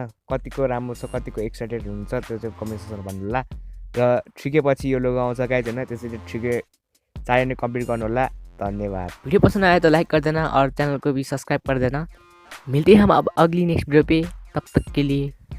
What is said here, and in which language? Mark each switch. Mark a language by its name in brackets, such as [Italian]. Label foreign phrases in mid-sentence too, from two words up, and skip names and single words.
[Nepali] कतिको राम्रो छ, कतिको एक्साइटेड हुन्छ त्यो चाहिँ कमेन्ट सेक्सनमा भन्नु होला। र 3K पछि यो लोगो आउँछ गाइज होइन। त्यसैले 3K चाहियो भने कम्प्लिट गर्नु होला। धन्यवाद। [Hindi] वीडियो पसंद आया तो लाइक कर देना और चैनल को भी सब्सक्राइब कर देना। मिलते हैं हम अब अगली [English] next video [Hindi] पे, तब तक के लिए